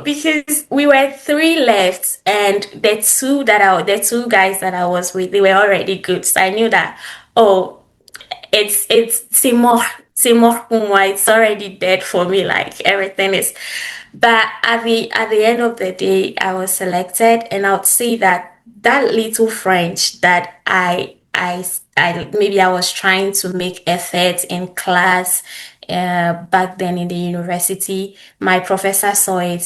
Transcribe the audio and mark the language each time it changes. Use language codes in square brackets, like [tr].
[en] Because we were 3 left, and the 2 guys that I was with, they were already good. So I knew that, oh, [fr] c'est mort pour moi. [en] It's already dead for me. Like everything is. But at the end of the day, I was selected, and I would say that that little French that I maybe I was trying to make effort in class. Back then in the university, my professor saw it.